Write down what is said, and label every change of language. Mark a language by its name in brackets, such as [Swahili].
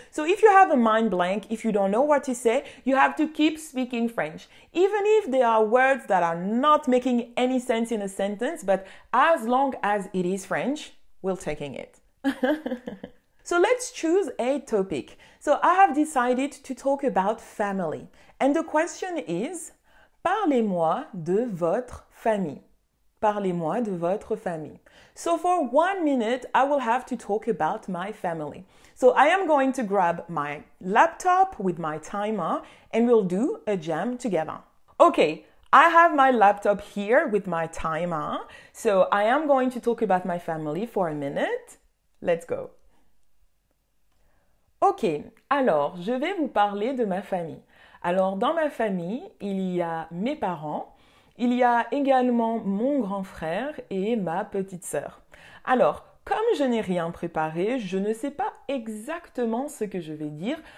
[English] So if you have a mind blank, if you don't know what to say, you have to keep speaking French. Even if there are words that are not making any sense in a sentence, but as long as it is French, we're taking it. So let's choose a topic. So I have decided to talk about family. And the question is, [French] parlez-moi de votre famille. Parlez-moi de votre famille. [English] So for 1 minute, I will have to talk about my family. So I am going to grab my laptop with my timer and we'll do a jam together. Okay, I have my laptop here with my timer. So I am going to talk about my family for a minute. Let's go. [French] Ok, alors je vais vous parler de ma famille. Alors dans ma famille, il y a mes parents, il y a également mon grand frère et ma petite sœur. Alors, comme je n'ai rien préparé, je ne sais pas exactement ce que je vais dire.